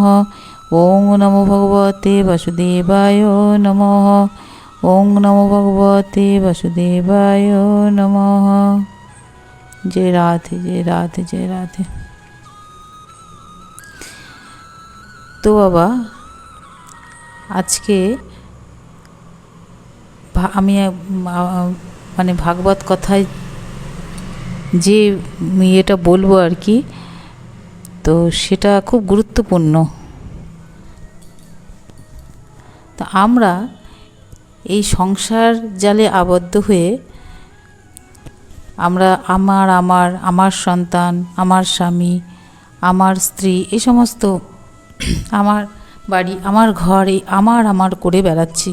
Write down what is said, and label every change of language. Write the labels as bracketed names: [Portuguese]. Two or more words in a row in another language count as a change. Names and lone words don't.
[Sanskrit] ओं नमो भगवते वासुदेवाय नमः। ओं नमो भगवते वासुदेवाय नमः। [Hindi] जय राधे जय राधे जय राधे। तो बाबा [Bangla] আজকে আমি মানে ভাগবত কথায় যে এটা বলবো আর কি, তো সেটা খুব গুরুত্বপূর্ণ। তা আমরা এই সংসার জালে আবদ্ধ হয়ে আমরা আমার সন্তান, আমার স্বামী, আমার স্ত্রী, এই সমস্ত আমার বাড়ি, আমার ঘর, এই আমার করে বেড়াচ্ছি।